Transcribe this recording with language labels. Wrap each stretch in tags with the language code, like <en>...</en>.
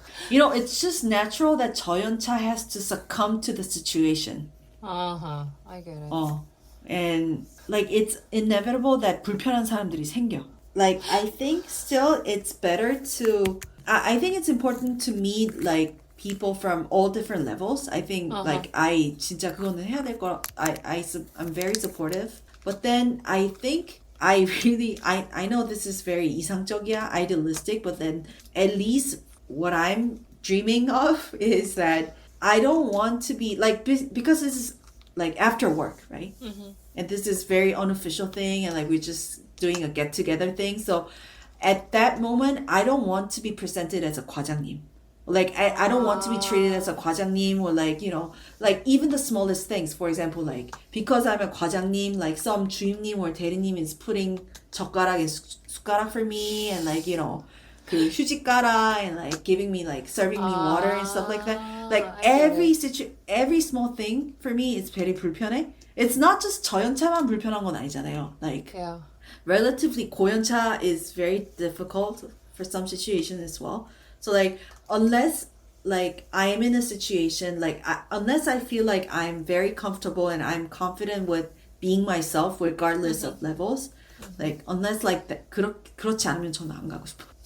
<en>It's just natural that 저연차 has to succumb to the situation. I get it. And like it's inevitable that</en> <ko>불편한 사람들이 생겨.</ko> <en>Like I think still it's better to I think it's important to meet like people from all different levels. I think like I</en> <ko>진짜 그거는 해야 될 거.</ko> <en>I'm very supportive. But then I think I know this is very</en> <ko>이상적이야,</ko> <en>idealistic, but then at least what I'm dreaming of is that I don't want to be like, because this is like after work, right? And this is very unofficial thing, and like we're just doing a get together thing. So at that moment, I don't want to be presented as a 과장님. Like I don't want to be treated as a 과장님, or like like even the smallest things. For example, like because I'm a 과장님, like some 주임님 or 대리님 is putting 젓가락 and 숟가락 for me, and like</en> <ko>그 휴지 깔아,</ko> <en>and like giving me like serving me water and stuff like that. Like every small thing for me is very 불편해.</en> <ko>It's not just 저연차만 불편한 건 아니잖아요.</ko> <en>Like relatively 고연차 is very difficult for some situations as well. So like unless like I am in a situation like unless I feel like I'm very comfortable and I'm confident with being myself regardless of levels, like unless like that</en> <ko>그렇지 않으면 저는 안 가고 싶어.</ko>